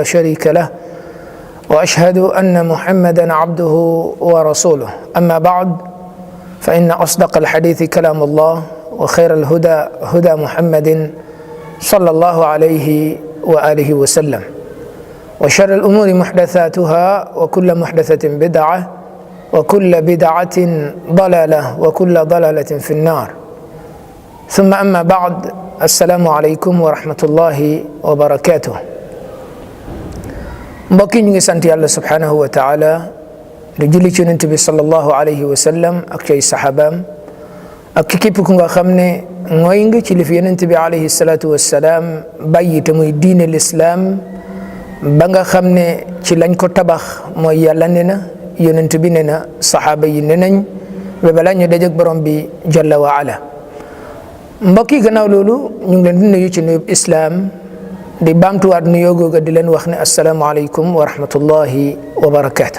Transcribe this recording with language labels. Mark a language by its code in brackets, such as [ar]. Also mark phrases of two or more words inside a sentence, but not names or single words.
[ar] شريك له وأشهد أن محمدا عبده ورسوله أما بعد فإن أصدق الحديث كلام الله وخير الهدى هدى محمد صلى الله عليه وآله وسلم وشر الأمور محدثاتها وكل محدثة بدعة وكل بدعة ضلالة وكل ضلالة في النار ثم أما بعد السلام عليكم ورحمة الله وبركاته [wo] mbokki ñu ngi sant yàlla [ar] سبحانه وتعالى [wo] di julli ci yonent bi [ar] صلى الله عليه وسلم [wo] ak cay saxaabaam ak képp ku nga xam ne mooy nga ci li fi yonent bi [ar] عليه الصلاة والسلام [wo] bàyyi te muy diine lislaam ba nga xam ne ci lañ ko tabax mooy yàlla ne na yonent bi ne na saxaaba yi ne nañ ba balaa ñu dajeg borom bi [ar] جل وعلا [wo] mbokki gannaaw loolu ñu ngi leen di nuyu ci nuyub islaam di baamtuwaat nuyoo googa di leen wax ne [ar] السلام عليكم ورحمة الله وبركاته.